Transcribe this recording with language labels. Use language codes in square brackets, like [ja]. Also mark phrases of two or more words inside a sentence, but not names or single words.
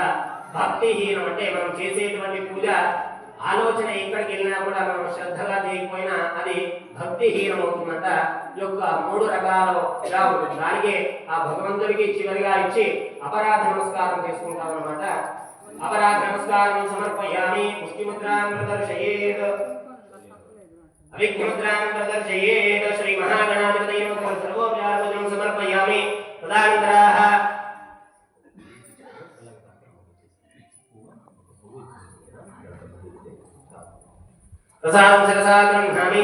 [te] భక్తిహీనం అంటే మనం చేసేటువంటి పూజ ఆలోచన ఎక్కడికి వెళ్ళినా కూడా మనం శ్రద్ధగా చేయకపోయినా అది భక్తిహీనం అవుతుందంట। ఈ యొక్క మూడు రకాలుగా ఉంటుంది। దానికి ఆ భగవంతుడికి చివరిగా ఇచ్చి అపరాధ నమస్కారం చేసుకుంటాం అన్నమాట। [sa] अपराध नमस्कारं समर्पयामि। पुष्टिमुद्रां प्रदर्शयेत् अविघ्नमुद्रां प्रदर्शयेत्। श्री महागणाधिपतये नमः। सर्वोपचारपूजनं समर्पयामि। तदनन्तरः प्रसादं शिरसा गृह्णामि।